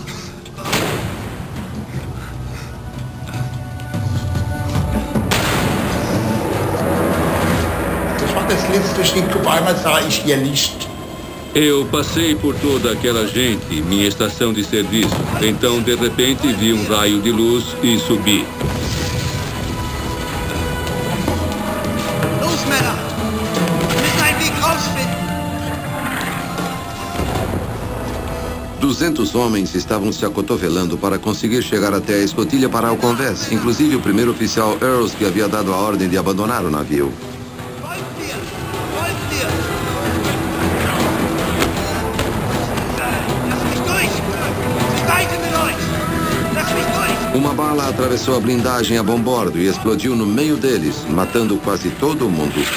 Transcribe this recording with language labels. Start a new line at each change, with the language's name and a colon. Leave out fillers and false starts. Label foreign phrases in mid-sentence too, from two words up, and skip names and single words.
Portuguese: Eu passei por toda aquela gente, minha estação de serviço. Então, de repente, vi um raio de luz e subi.
German: Los, Männer! Wir müssen einen Weg rausfinden!
Portuguese: 200 homens estavam se acotovelando para conseguir chegar até a escotilha para o convés, inclusive o primeiro oficial Earls, que havia dado a ordem de abandonar o navio. Uma bala atravessou a blindagem a bombordo e explodiu no meio deles, matando quase todo mundo.